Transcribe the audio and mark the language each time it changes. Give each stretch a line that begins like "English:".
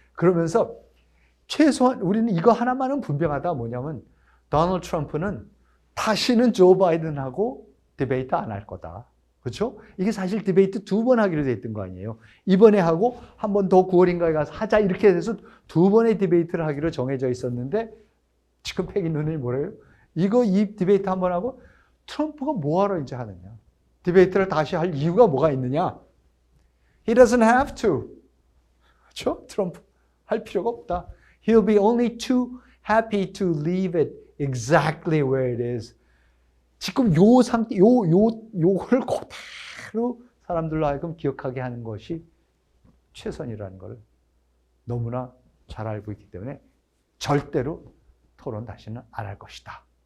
Korean: 그러면서 최소한 우리는 이거 하나만은 분명하다. 뭐냐면 도널드 트럼프는 다시는 조 바이든하고 디베이트 안 할 거다. 그렇죠? 이게 사실 디베이트 2번 하기로 돼 있던 거 아니에요. 이번에 하고 한 번 더 9월인가에 가서 하자 이렇게 돼서 2번의 디베이트를 하기로 정해져 있었는데 지금 패기 누님이 뭐래요? 이 디베이트 한 번 하고 트럼프가 뭐하러 이제 하느냐? 디베이트를 다시 할 이유가 뭐가 있느냐?
English: He doesn't have to.
Korean: 그렇죠? 트럼프 할 필요가 없다.
English: He'll be only too happy to leave it exactly where it is.
Korean: 지금 요 상태, 요걸 그대로 사람들로 하여금 기억하게 하는 것이 최선이라는 걸 너무나 잘 알고 있기 때문에 절대로 토론 다시는 안 할 것이다.